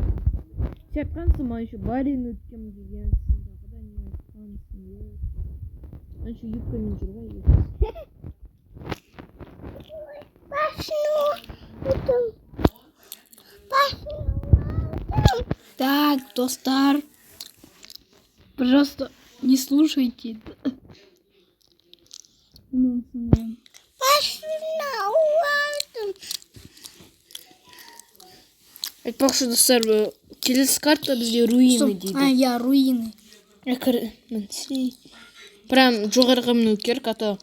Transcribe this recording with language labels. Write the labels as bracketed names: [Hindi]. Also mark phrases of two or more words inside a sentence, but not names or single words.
[Kazakh] Сен айтқансың, маған еще балин өткем дегенсің. Тағы не айтқансың. Мен еще юбкамен жүр ғой. Так, достар. [Russian] Пожалуйста, не слушайте. [Kazakh] Айтпақшы, достар, келесі карта бізде руины дейді. [Russian] Я руины. [Kazakh] Прям жоғарыға міну керек, ата.